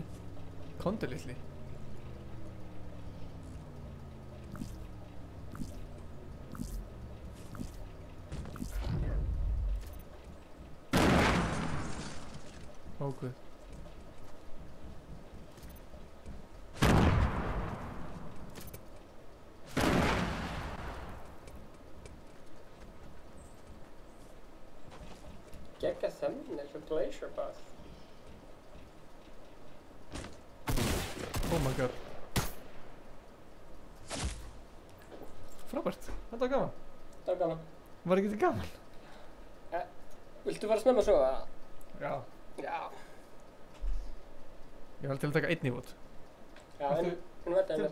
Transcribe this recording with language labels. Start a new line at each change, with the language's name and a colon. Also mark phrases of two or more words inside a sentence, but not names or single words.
Icelandic: Komdu, litli. Ó, guð.
English: Gegga thumbnail for Glacier Path. Oh my god.
Icelandic: Frábært. Þetta var gaman. Það var gaman. Var ekki þetta gaman? Viltu fara snemma að sofa? Já. Já. Ég var til að taka einn í vot. Já, en veit að